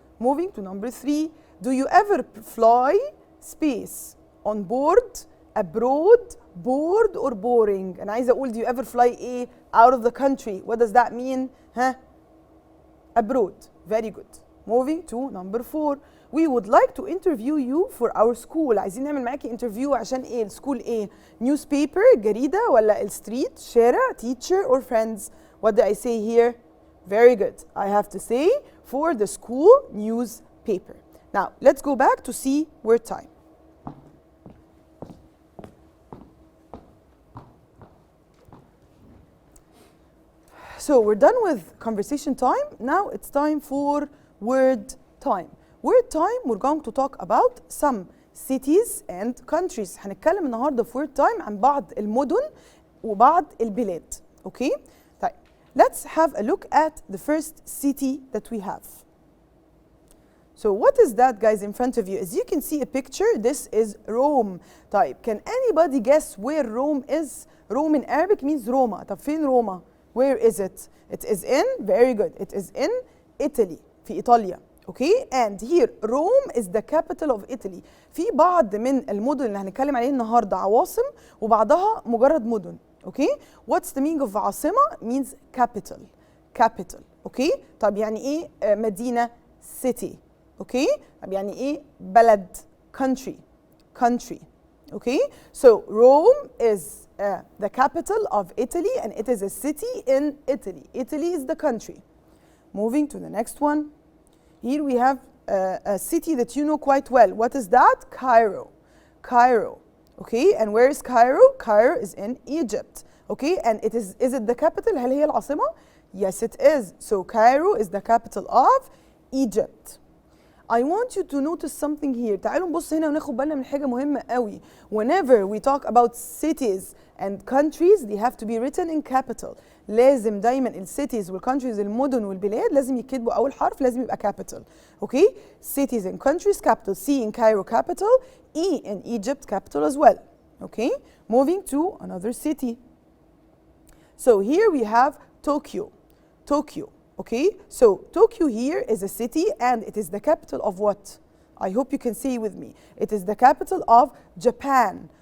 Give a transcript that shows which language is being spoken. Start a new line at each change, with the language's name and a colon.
English: Moving to number 3. Do you ever fly space? On board, abroad, bored, or boring?
Arabic: أنا عايزة أقول
English: do you ever fly
Arabic: إيه?
English: Out of the country. What does that mean? Abroad. Very good. Moving to number 4. We would like to interview you for our school.
Arabic: عايزين نعمل معاكي interview عشان إيه؟ السكول إيه؟ Newspaper, جريدة ولا الستريت، شارع،
English: teacher or friends? What do I say here? Very good. I have to say for the school newspaper. Now, let's go back to see word time. So we're done with conversation time. Now it's time for word time. Word time, we're going to talk about some cities and countries.
Arabic: هنتكلم النهارده في word time عن بعض المدن وبعض البلاد. اوكي طيب
English: let's have a look at the first city that we have. So what is that guys in front of you? As you can see a picture, this is Rome. طيب can anybody guess where Rome is? Rome in Arabic means Roma.
Arabic: طب فين روما؟
English: Where is it? It is in, very good, it is in Italy,
Arabic: في إيطاليا.
English: Okay, and here Rome is the capital of Italy.
Arabic: في بعض من المدن اللي هنتكلم عليها النهارده عواصم وبعضها مجرد مدن.
English: Okay, what's the meaning of عاصمة? Means capital. Capital. Okay,
Arabic: طب يعني إيه مدينة؟
English: City. Okay,
Arabic: طب يعني إيه بلد؟
English: Country. Country. Okay, so Rome is the capital of Italy and it is a city in Italy. Italy is the country. Moving to the next one. Here we have a city that you know quite well. What is that? Cairo. Cairo. Okay, and where is Cairo? Cairo is in Egypt. Okay, and is it the capital?
Arabic: هل هي العاصمة?
English: Yes, it is. So Cairo is the capital of Egypt. I want you to notice something here.
Arabic: تعالوا نبص هنا وناخد بالنا من حاجة مهمة قوي.
English: Whenever we talk about cities and countries, they have to be written in capital.
Arabic: لازم دايما السيتيز والكونتريز المدن والبلاد لازم يكتبوا أول حرف لازم يبقى capital.
English: Okay? Cities and countries capital. C in Cairo capital. E in Egypt capital as well. Okay? Moving to another city. So here we have Tokyo. Tokyo. Okay, so Tokyo here is a city and it is the capital of what? I hope you can say with me. It is the capital of Japan.